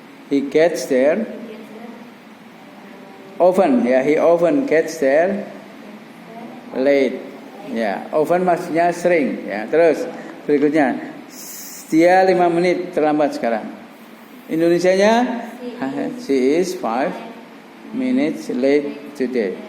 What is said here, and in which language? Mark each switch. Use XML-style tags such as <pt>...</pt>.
<en>He gets there. Often, ya, he often gets there late.</en> <id>Ya,</id> <en>often</en> <id>maksudnya sering. Ya, terus berikutnya, dia 5 menit terlambat sekarang. Indonesianya,</id> <en>she is 5 minutes late today.</en>